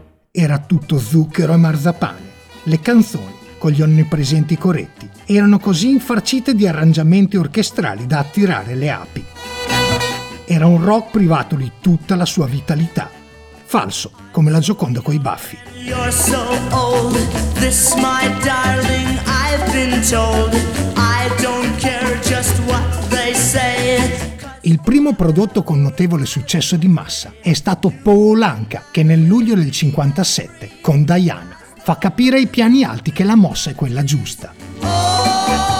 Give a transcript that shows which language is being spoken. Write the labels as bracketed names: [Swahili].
[Italian] Era tutto zucchero e marzapane. Le canzoni, con gli onnipresenti coretti, erano così infarcite di arrangiamenti orchestrali da attirare le api. Era un rock privato di tutta la sua vitalità. Falso, come la Gioconda coi baffi. [English] You're so old, this my darling, I've been told, I don't care just what they say. [Italian] Il primo prodotto con notevole successo di massa è stato Paul Anka, che nel luglio del 57, con Diana, fa capire ai piani alti che la mossa è quella giusta.